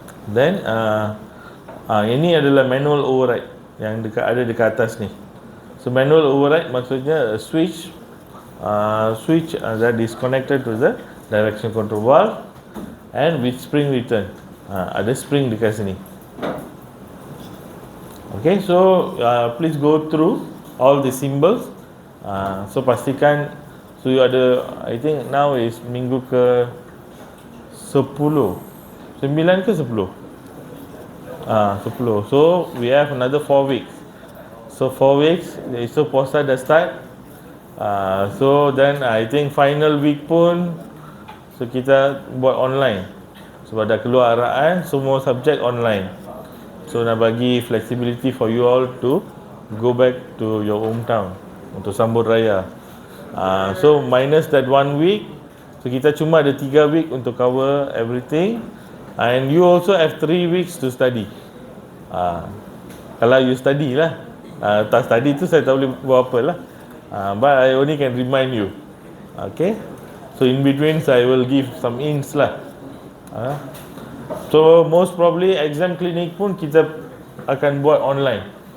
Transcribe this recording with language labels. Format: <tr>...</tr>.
<ms>Then ini adalah manual override. yang ada dekat atas ni.</ms> <en>So manual override maksudnya switch that is connected to the direction control valve and with spring return.</en> <ms>Ada spring dekat sini.</ms> <en>Okay, so please go through all the symbols. So pastikan, so you ada, I think now is minggu ke 10, 9 ke 10? 10. So we have another 4 weeks. So 4 weeks, so</en> <ms>puasa dah</ms> <en>start. So then I think final week pun, so</en> <ms>kita buat</ms> <en>online.</en> <ms>Sebab dah keluar araan, semua subjek online. So nak bagi</ms> <en>flexibility for you all to go back to your hometown</en> <ms>untuk sambut raya.</ms> <en>So minus that 1 week, so</en> <ms>kita cuma ada</ms> <en>3 week untuk cover everything. And you also have 3 weeks to study.</en> <ms>Kalau you study lah. Tak study tu saya tak boleh buat apa lah.</ms> <en>But I only can remind you. Okay. So in between I will give some hints lah. So most probably exam clinic</en> <ms>pun kita akan buat</ms> <en>online.</en>